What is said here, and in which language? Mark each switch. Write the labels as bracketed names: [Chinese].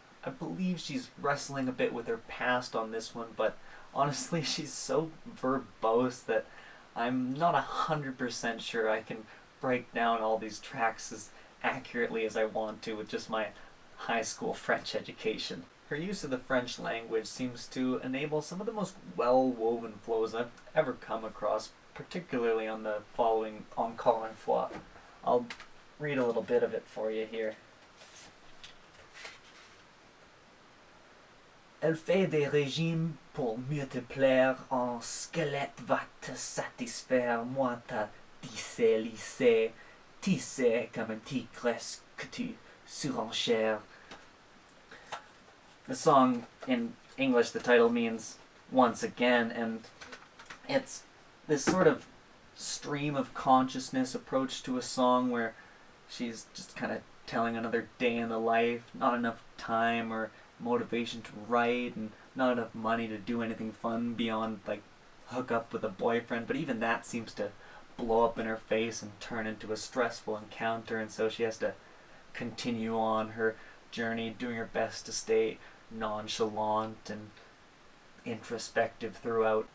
[English] I believe she's wrestling a bit with her past on this one, but honestly she's so verbose that I'm not 100% sure I can break down all these tracks as accurately as I want to with just my high school French education. Her use of the French language seems to enable some of the most well-woven flows I've ever come across, particularly on the following Encore une fois. I'll read a little bit of it for you here. [French] Elle fait des régimes pour mieux te plaire, un squelette va te satisfaire, moi t'as lissé, tissé comme un tigresse que tu surenchères. [English] The song, in English, the title means once again, and it's this sort of stream of consciousness approach to a song where she's just kind of telling another day in the life, not enough time or motivation to write, and not enough money to do anything fun beyond like hook up with a boyfriend, but even that seems to blow up in her face and turn into a stressful encounter, and so she has to continue on her journey doing her best to stay nonchalant and introspective throughout.